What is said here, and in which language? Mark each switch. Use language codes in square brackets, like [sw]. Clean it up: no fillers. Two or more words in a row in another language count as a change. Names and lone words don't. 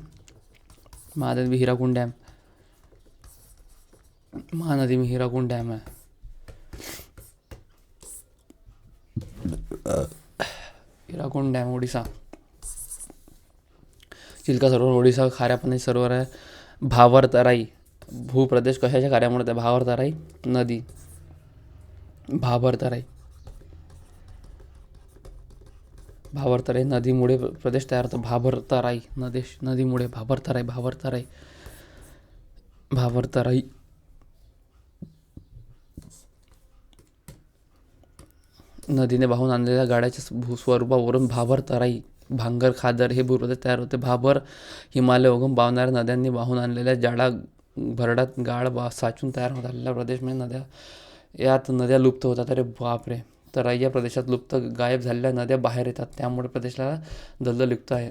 [hi] महानदी में हीराकुंड डैम, महानदी में हीराकुंड डैम है। हीराकुंड डैम ओडिशा। [mr] चिल्का सरोवर ओडिशा, खाऱ्या पाण्याचे सरोवर आहे। भावर तराई भूप्रदेश कशाच्या कार्यामुळे होते? भावर तराई नदी, भाबर तराई, भाबर तराई नदीमुळे प्रदेश तयार होतो। भाबर तराई नदीमुळे, भाबर तराई, भाबर तराई, भाबर तराई। नदीने वाहून आणलेल्या गाड्याच्या भूस्वरूपावरून भाबर तराई, भांगर, खादर हे भूप्रदेश तयार होते। भाबर हिमालय उगम पावणाऱ्या नद्यांनी वाहून आणलेल्या जाडा भरडात गाळ साचून तयार होत आलेल्या प्रदेश म्हणजे नद्या, यात नद्या लुप्त होतात। अरे बापरे! तराई या प्रदेशात लुप्त गायब झालेल्या नद्या बाहेर येतात, त्यामुळे प्रदेशाला दलदल युक्त आहे।